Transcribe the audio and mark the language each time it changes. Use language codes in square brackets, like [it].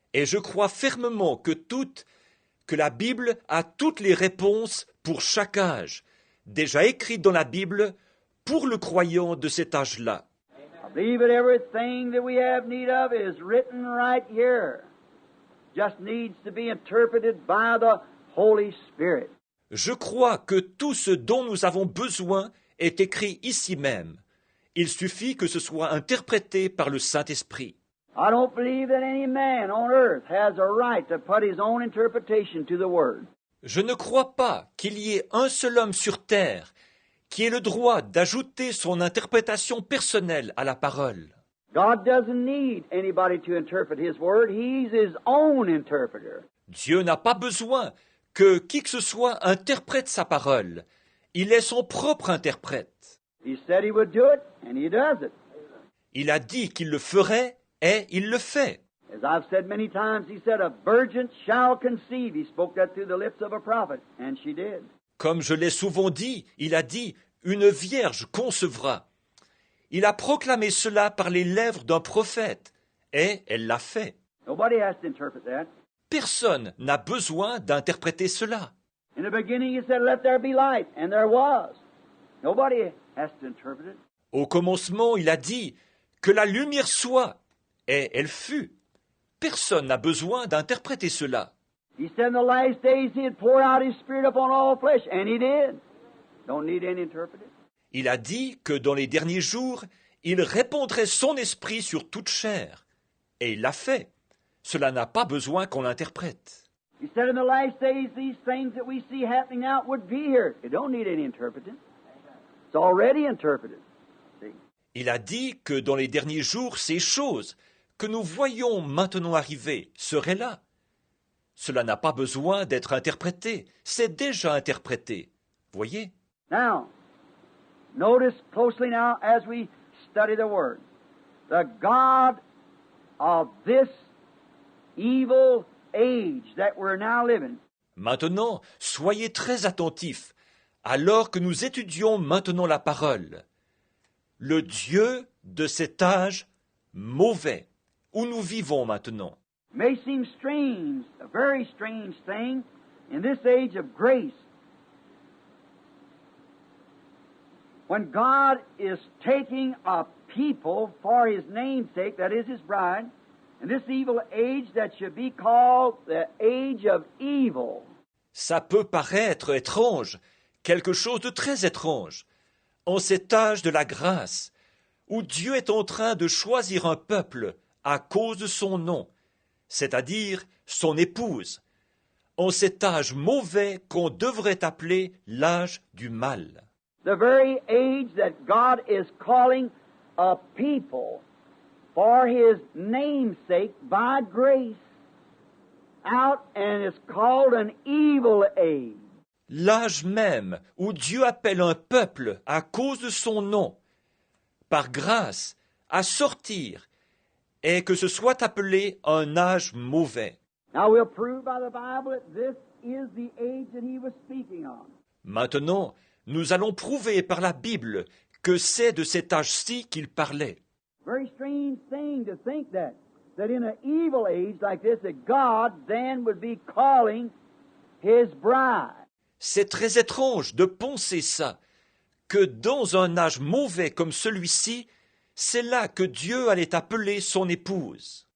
[fr] Et je crois fermement que la Bible a toutes les réponses pour chaque âge, déjà écrites dans la Bible pour le croyant de cet âge-là. [en] I believe that everything that we have need of is written right here. Just needs to be interpreted by the Holy Spirit. [fr] Je crois que tout ce dont nous avons besoin est écrit ici même. Il suffit que ce soit interprété par le Saint-Esprit. [en] I don't believe that any man on earth has a right to put his own interpretation to the Word. [fr] Je ne crois pas qu'il y ait un seul homme sur terre qui ait le droit d'ajouter son interprétation personnelle à la parole. [en] God doesn't need anybody to interpret His Word. He's His own interpreter. [fr] Dieu n'a pas besoin que qui que ce soit interprète sa parole. Il est son propre interprète. [en] He said He would do it, and He does it. [fr] Il a dit qu'il le ferait, et il le fait. [en] As I've said many times, He said, a virgin shall conceive. He spoke that through the lips of a prophet, and she did. [fr] Comme je l'ai souvent dit, il a dit « Une vierge concevra ». Il a proclamé cela par les lèvres d'un prophète, et elle l'a fait. [en] Nobody has to interpret that. [fr] Personne n'a besoin d'interpréter cela. [en] In the beginning, He said, let there be light, and there was. Nobody has to interpret it. [fr] Au commencement, il a dit « Que la lumière soit », et elle fut. Personne n'a besoin d'interpréter cela. [en] He said in the last days He'd pour out His Spirit upon all flesh, and He did. Don't need any interpreter. [fr] Il a dit que dans les derniers jours, il répandrait son esprit sur toute chair. Et il l'a fait. Cela n'a pas besoin qu'on l'interprète. [en] He said in the last days these things that we see happening now would be here. It don't need any interpreting. It's already interpreted. See? [fr] Il a dit que dans les derniers jours, ces choses que nous voyons maintenant arriver seraient là. Cela n'a pas besoin d'être interprété. C'est déjà interprété. Voyez? [en] Now, notice closely now as we study the Word. The God of this evil age that we're now living. [fr] Maintenant, soyez très attentifs, alors que nous étudions maintenant la parole. Le Dieu de cet âge mauvais, où nous vivons maintenant. [en] May seem strange, a very strange thing, in this age of grace, when God is taking a people for His name's sake, that is His bride, in this evil age that should be called the age of evil. [fr] Ça peut paraître étrange, quelque chose de très étrange, en cet âge de la grâce, où Dieu est en train de choisir un peuple à cause de son nom, c'est-à-dire son épouse, en cet âge mauvais qu'on devrait appeler l'âge du mal. [en] The very age that God is calling a people for His name's sake by grace out, and is called an evil age. [fr] L'âge même où Dieu appelle un peuple à cause de son nom, par grâce, à sortir, et que ce soit appelé un âge mauvais. [en] Now we'll prove by the Bible that this is the age that He was speaking on. [fr] Maintenant, nous allons prouver par la Bible que c'est de cet âge-ci qu'il parlait. [en] Very strange thing to think that in an evil age like this, that God then would be calling His bride. [fr] C'est très étrange de penser ça, que dans un âge mauvais comme celui-ci, c'est là que Dieu allait appeler son épouse.